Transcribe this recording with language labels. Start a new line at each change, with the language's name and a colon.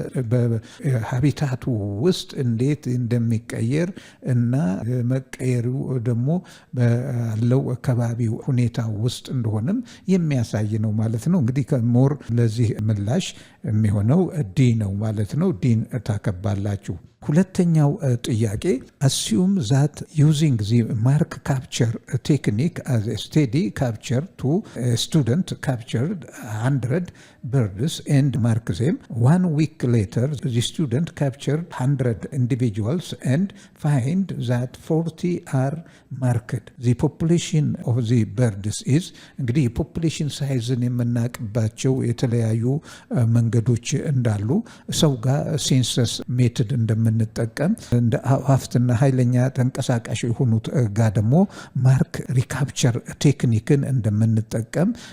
Amharic: በሀቢታቱ ውስጥ እንዴት እንደሚቀየር እና መቀየሩ ደግሞ ባለው አካባቢው ሁኔታ ውስጥ እንደሆነም የሚያሳይ ነው ማለት ነው። እንግዲህ ከሞር ለዚህ ምላሽ የሚሆነው ዲ ነው ማለት ነው። ዲን ታከባላችሁ። ሁለተኛው ጥያቄ
English: assume that using the mark capture technique as a steady capture to a student captured 100 birds and mark them. 1 week later, the student captured 100 individuals and find that 40 are marked. The population of the birds is
Amharic: እንግዲህ የፖፑሌሽን ሳይዝን የምናውቅባቸው የተለያዩ መንገዶች እንዳሉ ሰው ጋር ሴንሰስ ሜትድ እንደምንጠቀም እንደ አዋፍትና ኃይለኛ ተንቀሳቃሽ የሆኑት ጋር ደግሞ ማርክ ሪካፕቸር ቴክኒክን እንደምንጠቀም